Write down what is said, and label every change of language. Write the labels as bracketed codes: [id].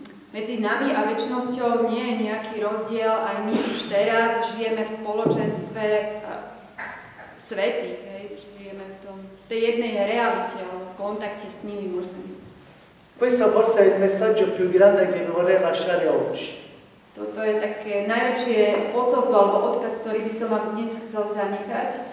[sk] Medzi nami a večnosťou nie je nejaký rozdiel, aj my už teraz žijeme v spoločenstve svätých, žijeme v tej jednej realite, v kontakte s nimi môžeme byť. [it] Questo forse è il messaggio più grande che vi vorrei lasciare oggi. [sk] Toto je také najväčšie posolstvo alebo odkaz, ktorý by som vám dnes chcel zanechať.